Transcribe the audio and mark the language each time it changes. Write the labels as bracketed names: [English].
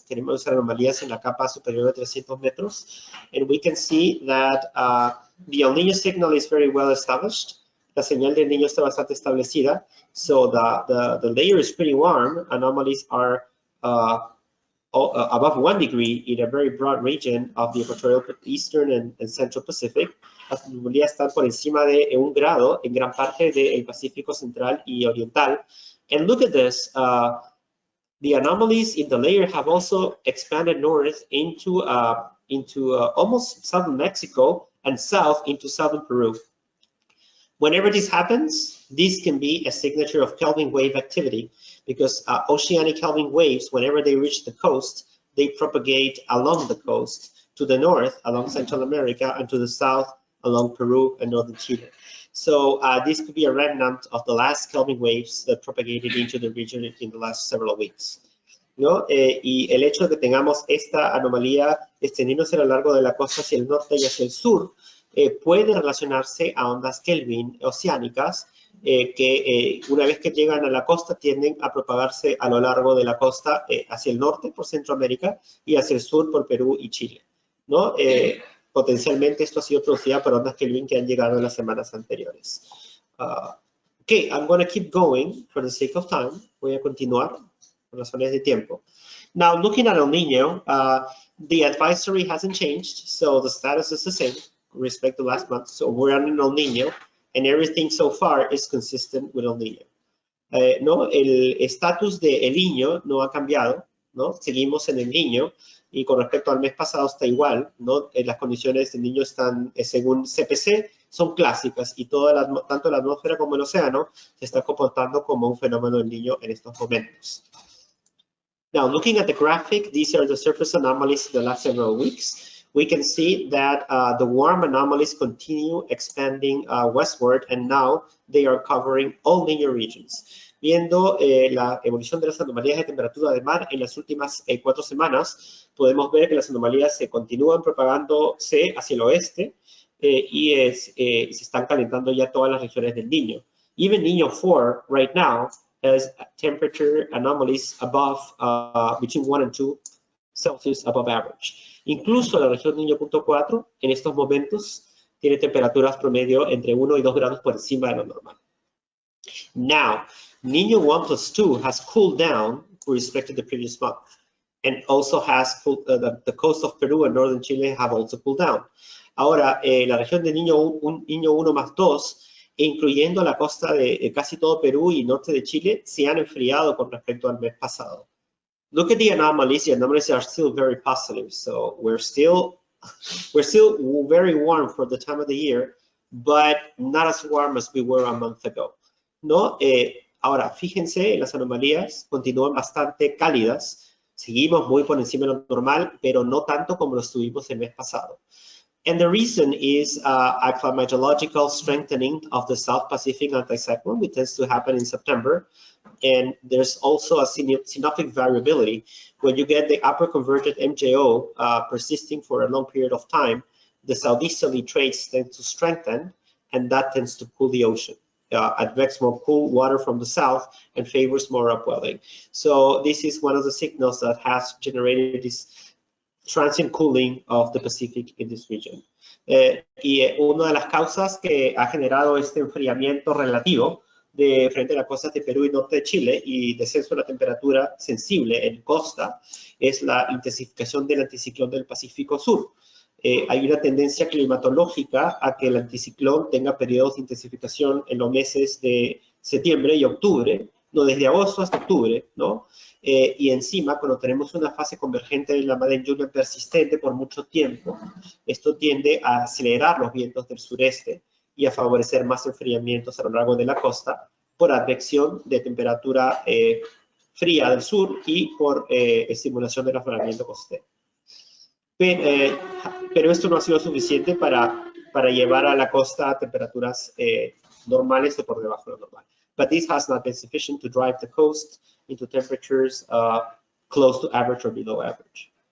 [Spanish] Queremos ver anomalías en la capa superior de 300 metros. [English] And we can see that the El Niño signal is very well established. [Spanish] La señal del Niño está bastante establecida. [English] So the layer is pretty warm. Anomalies are above 1 degree in a very broad region of the equatorial eastern and central Pacific. [Spanish] Las anomalías están por encima de 1 grado en gran parte del Pacífico central y oriental. [English] And look at this, the anomalies in the layer have also expanded north into almost southern Mexico and south into southern Peru. Whenever this happens, this can be a signature of Kelvin wave activity, because oceanic Kelvin waves, whenever they reach the coast, they propagate along the coast to the north along Central America and to the south along Peru and northern Chile. So this could be a remnant of the last Kelvin waves that propagated into the region in the last several weeks. [Spanish] ¿No? Y el hecho de que tengamos esta anomalía extendiéndose a lo largo de la costa hacia el norte y hacia el sur puede relacionarse a ondas Kelvin oceánicas que una vez que llegan a la costa tienden a propagarse a lo largo de la costa hacia el norte por Centroamérica y hacia el sur por Perú y Chile, ¿no? potencialmente esto ha sido producido por ondas Kelvin que han llegado en las semanas anteriores. [English] Okay, I'm going to keep going for the sake of time. [Spanish] Voy a continuar por razones de tiempo. [English] Now, looking at El Niño, the advisory hasn't changed, so the status is the same with respect to last month. So we're on El Niño, and everything so far is consistent with El Niño. ¿No? [Spanish] El estatus de El Niño no ha cambiado, ¿no? Seguimos en El Niño, y con respecto al mes pasado está igual, ¿no? Las condiciones del Niño están, según CPC, son clásicas, y tanto la atmósfera como el océano se están comportando como un fenómeno del Niño en estos momentos. [English] Now, looking at the graphic, these are the surface anomalies in the last several weeks. We can see that the warm anomalies continue expanding westward, and now they are covering all Niño regions. [Spanish] Viendo la evolución de las anomalías de temperatura de mar en las últimas 4 semanas, podemos ver que las anomalías se continúan propagándose hacia el oeste y se están calentando ya todas las regiones del Niño. [English] Even Niño 4 right now has temperature anomalies above between 1 and 2 Celsius above average. [Spanish] Incluso la región Niño.4 en estos momentos tiene temperaturas promedio entre 1 y 2 grados por encima de lo normal. [English] Now, Niño 1+2 has cooled down with respect to the previous month, and also has the coast of Peru and northern Chile have also cooled down. [Spanish] Ahora, la región de Niño 1+2, incluyendo la costa de casi todo Perú y norte de Chile, se han enfriado con respecto al mes pasado. [English] Look at the anomalies. The anomalies are still very positive, so we're still very warm for the time of the year, but not as warm as we were a month ago. [Spanish] ¿No? Ahora, fíjense, las anomalías continúan bastante cálidas. Seguimos muy por encima de lo normal, pero no tanto como lo estuvimos el mes pasado. [English] And the reason is a climatological strengthening of the South Pacific anticyclone, which tends to happen in September. And there's also a synoptic variability. When you get the upper converted MJO persisting for a long period of time, the southeasterly trades tend to strengthen, and that tends to cool the ocean. Advects more cool water from the south and favors more upwelling. So this is one of the signals that has generated this transient cooling of the Pacific in this region. [Spanish] Y una de las causas que ha generado este enfriamiento relativo de frente a las costas de Perú y norte de Chile y descenso de la temperatura sensible en costa es la intensificación del anticiclón del Pacífico Sur. Hay una tendencia climatológica a que el anticiclón tenga periodos de intensificación en los meses de septiembre y octubre, no desde agosto hasta octubre, ¿no? Y encima, cuando tenemos una fase convergente de la Madden Julian persistente por mucho tiempo, esto tiende a acelerar los vientos del sureste y a favorecer más enfriamientos a lo largo de la costa por advección de temperatura fría del sur y por estimulación del afloramiento costero. Pero esto no ha sido suficiente para llevar a la costa a temperaturas normales o por debajo de lo normal. [English] But this has not been sufficient to drive the coast into temperatures close to average or below average.